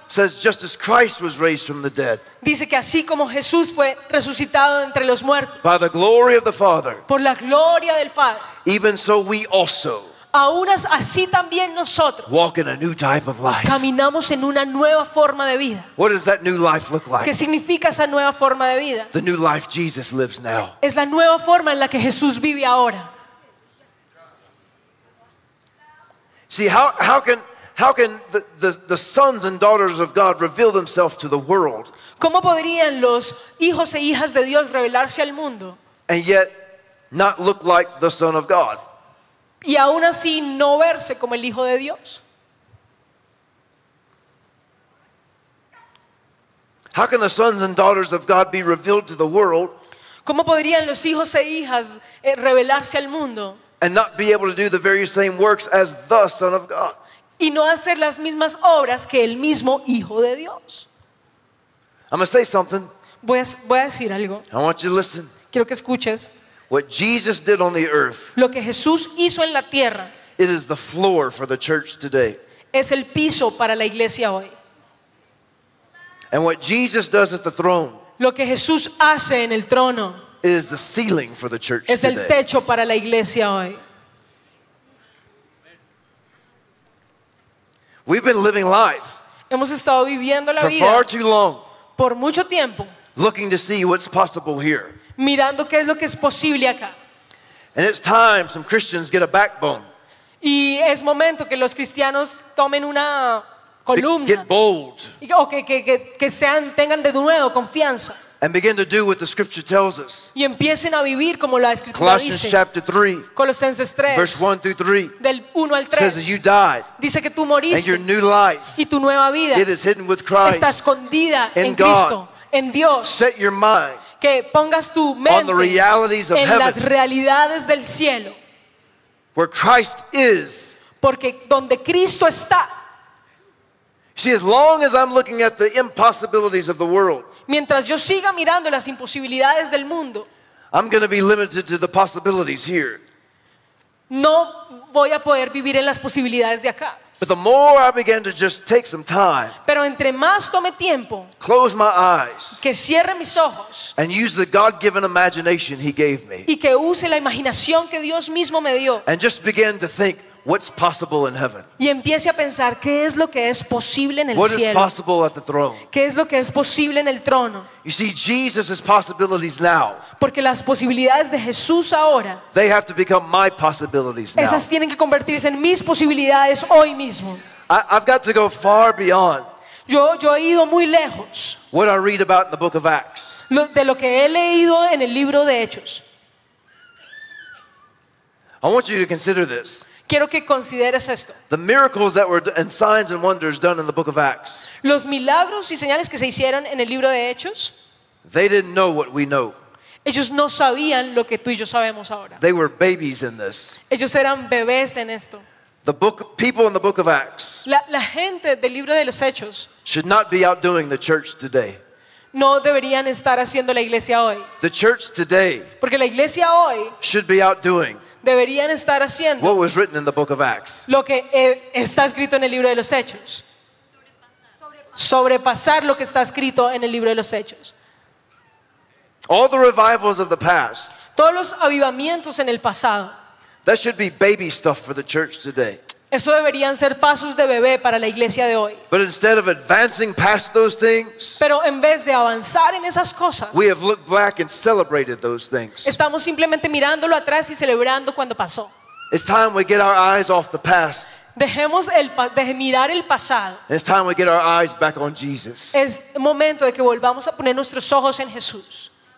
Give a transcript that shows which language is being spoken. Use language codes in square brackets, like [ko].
[en] Says just as Christ was raised from the dead. [es] Dice que así como Jesús fue resucitado entre los muertos. [en] By the glory of the Father. [es] Por la gloria del Padre. [en] Even so we also. [es] Aún así también nosotros. [en] Walk in a new type of life. [es] Caminamos en una nueva forma de vida. [en] What does that new life look like? [es] ¿Qué significa esa nueva forma de vida? [en] The new life Jesus lives now. [es] Es la nueva forma en la que Jesús vive ahora. [en] See how can the sons and daughters of God reveal themselves to the world? [es] ¿Cómo podrían los hijos e hijas de Dios revelarse al mundo? [en] And yet not look like the Son of God. [es] Y aún así no verse como el Hijo de Dios. [en] How can the sons and daughters of God be revealed to the world? [es] ¿Cómo podrían los hijos e hijas revelarse al mundo? [en] And not be able to do the very same works as the Son of God. [es] Y no hacer las mismas obras que el mismo Hijo de Dios. [en] I'm going to say something. [es] Voy a decir algo. [en] I want you to listen. [es] Quiero que escuches. [en] What Jesus did on the earth. [es] Lo que Jesús hizo en la tierra. [en] It is the floor for the church today. [es] Es el piso para la iglesia hoy. [en] And what Jesus does at the throne. [es] Lo que Jesús hace en el trono. [en] It is the ceiling for the church today. [es] Es el techo para la iglesia hoy. [en] We've been living life. [es] Hemos estado viviendo la [en] for [es] vida [en] far too long, [es] por mucho tiempo [en] looking to see what's possible here. [es] Mirando qué es lo que es posible acá. [en] And it's time some Christians get a backbone. [es] Y es momento que los cristianos tomen una columna. [en] Get bold. [es] O que sean, tengan de nuevo confianza. [en] And begin to do what the scripture tells us. [es] Y empiecen a vivir como la escritura [en] Colossians [es] dice. [en] Colossians chapter 3. [es] Colosenses 3. [en] Verse 1 through 3. [es] Del 1 al 3. [en] Says that you died. [es] Dice que tú moriste. [en] And your new life. [es] Y tu nueva vida. [en] It is hidden with Christ. [es] Está escondida [en] in [es] en Cristo, en Dios. [en] Set your mind. [es] Que pongas tu mente en [en] heaven, [es] las realidades del cielo. [en] Where Christ is. [es] Porque donde Cristo está. [en] See, as long as I'm looking at the impossibilities of the world, [es] mientras yo siga mirando las imposibilidades del mundo, [en] I'm going to be limited to the possibilities here. [es] No voy a poder vivir en las posibilidades de acá. [en] But the more I began to just take some time, [es] pero entre más tome tiempo, [en] close my eyes, [es] que cierre mis ojos, [en] and use the God-given imagination He gave me, [es] y que use la imaginación que Dios mismo me dio, [en] and just begin to think what's possible in heaven. [es] Y empiece a pensar qué es lo que es posible en el [en] what [es] cielo. [en] What is possible at the throne? [es] Qué es lo que es posible en el trono. [en] You see, Jesus' possibilities now. [es] Porque las posibilidades de Jesús ahora. [en] They have to become my possibilities now. [es] Esas tienen que convertirse en mis posibilidades hoy mismo. [en] I've got to go far beyond. [es] Yo he ido muy lejos. [en] What I read about in the book of Acts. [es] De lo que he leído en el libro de Hechos. [en] I want you to consider this. [es] Quiero que consideres esto. [en] The miracles that were and signs and wonders done in the book of Acts. [es] Los milagros y señales que se hicieron en el libro de Hechos. [en] They didn't know what we know. [es] Ellos no sabían lo que tú y yo sabemos ahora. [en] They were babies in this. [es] Ellos eran bebés en esto. [en] The book people in the book of Acts. [es] La gente del libro de los Hechos. [en] Should not be outdoing the church today. [es] No deberían estar haciendo la iglesia hoy. [en] The church today. [es] Porque la iglesia hoy. [en] Should be outdoing. [es] Deberían estar haciendo [en] what was written in the book of Acts. [es] Lo que está escrito en el libro de los Hechos. Sobrepasar lo que está escrito en el libro de los Hechos. [en] All the revivals of the past. [es] Todos los avivamientos en el pasado. [en] That should be baby stuff for the church today. [es] Eso deberían ser pasos de bebé para la iglesia de hoy. [en] But instead of advancing past those things, [es] pero en vez de avanzar en esas cosas, [en] we have looked back and celebrated those things. [es] Estamos simplemente mirándolo atrás y celebrando cuando pasó. [en] It's time we get our eyes off the past. [es] Dejemos de mirar el pasado. [en] It's time we get our eyes back on Jesus. [es] Es momento de que volvamos a poner nuestros ojos en Jesús.